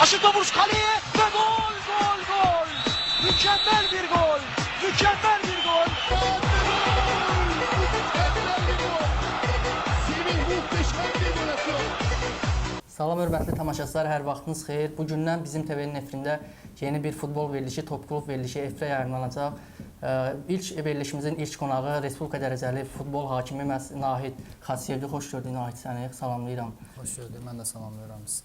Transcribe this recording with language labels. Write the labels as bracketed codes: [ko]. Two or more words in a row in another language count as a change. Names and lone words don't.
[tr] Aşırtma vuruş kaleye ve gol, gol, gol. Mükemmel bir gol. Mükemmel bir gol. Semih muhteşem bir gol atıyor. [az] Salam hörmətli tamaşaçılar, hər vaxtınız xeyir. Bugündən bizim TV-nin efirində yeni bir futbol verilişi, Top Klub verilişi efirə yayımlanacaq. İlk verilişimizin ilk qonağı Respublika dərəcəli futbol hakimi Nahid Xasiyevdir. Xoş gördük Nahid səni, salamlayıram. Xoş gördük, mən də salamlayıram sizi.